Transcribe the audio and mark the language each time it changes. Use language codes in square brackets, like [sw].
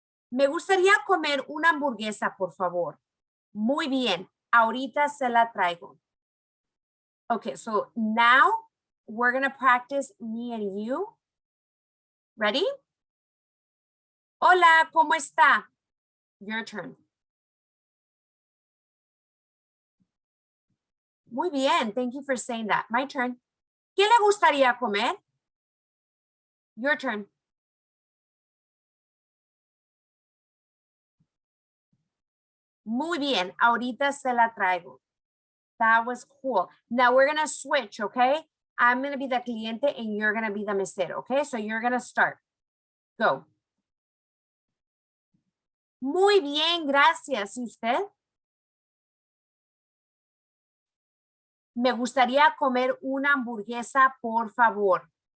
[es] Me gustaría comer una hamburguesa, por favor. Muy bien, ahorita se la traigo. [en] Okay, so now we're going to practice me and you. Ready? [es] Hola, ¿cómo está? [en] Your turn. [es] Muy bien, [en] thank you for saying that. My turn. [es] ¿Qué le gustaría comer? [en] Your turn. [es] Muy bien, ahorita se la traigo. [en] That was cool. Now we're going to switch, okay? I'm going to be the cliente and you're going to be the mesero, okay? So you're going to start. Go. [es] Muy bien, gracias. ¿Y usted? Me gustaría comer una hamburguesa, por favor.